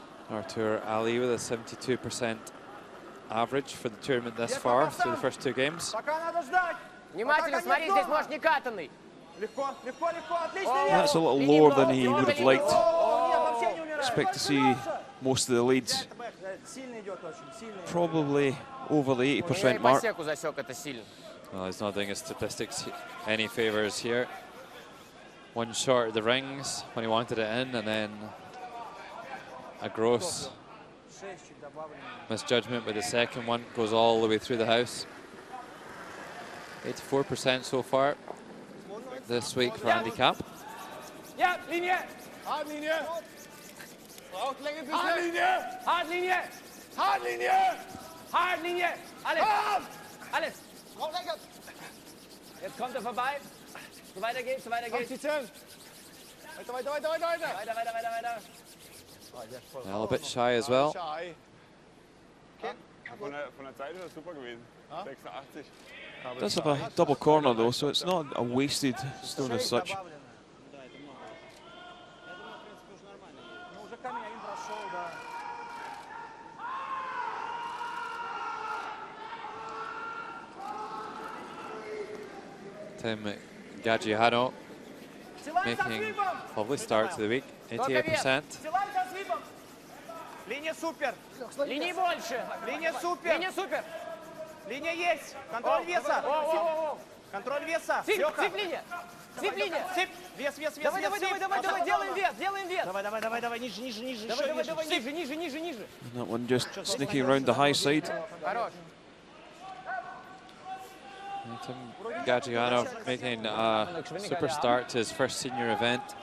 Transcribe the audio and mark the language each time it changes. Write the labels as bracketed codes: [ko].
[en] Artur Ali with a 72% average for the tournament thus far through the first 2 games. [ru] Пока надо ждать. Внимательно смотри, здесь может не катанный. Легко, легко, легко. Отлично. [en] That's a little lower than he would have liked. Expect to see most of the leads [ru] Сильно идет очень, сильно. [en] probably over the [ru] Я и [en] 80% [ru] по [en] mark. [ru] секу засек это сильно. [en] Well, he's not doing his statistics any favors here. One short of the rings when he wanted it in, and then a gross misjudgment with the second one. Goes all the way through the house. 84% so far this week for handicap. [de] Ja, Linie. Haarlinie. Braucht Länge bis Haarlinie. Haarlinie. Haarlinie. Haarlinie. Alles. Alles. Braucht Länge. Jetzt kommt er vorbei. So weiter geht's, so weiter geht's. Die 10. Weiter, weiter, weiter, weiter, weiter. Weiter, weiter, weiter, weiter. [en] Well, a bit shy as well. Shy. [de] Von der Zeit ist das super gewesen. 86. [en] Does have a double corner though, so it's not a wasted stone as such. Tim Gagliano making a lovely start to the week. 88%. [ru] Линия супер. Линии больше. Линия супер. Линия супер. Линия есть. Контроль веса. Контроль веса. Цып линия. Цып линия. Цып. Вес, вес, вес. Давай, делаем вес, делаем вес. Давай, ниже. Давай, ниже. [en] And that one just sneaking around the high side. [ru] Хорош. [en] Tim Gagliano making a super start to his first senior event.